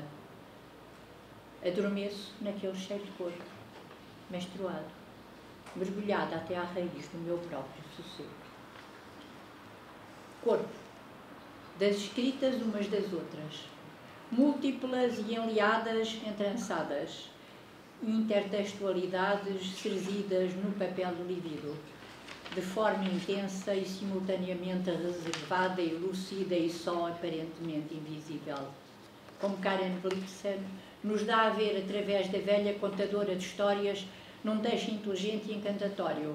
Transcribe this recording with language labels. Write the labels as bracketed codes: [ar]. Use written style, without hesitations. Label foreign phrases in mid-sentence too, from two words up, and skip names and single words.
[pt] Adormeço naquele cheiro de corpo, menstruado, mergulhada até à raiz do meu próprio sossego. Corpo, das escritas umas das outras, múltiplas e enleadas, entrançadas, intertextualidades serzidas no papel lívido, de forma intensa e simultaneamente reservada e lúcida e só aparentemente invisível. Como Karen Blixen nos dá a ver através da velha contadora de histórias num texto inteligente e encantatório.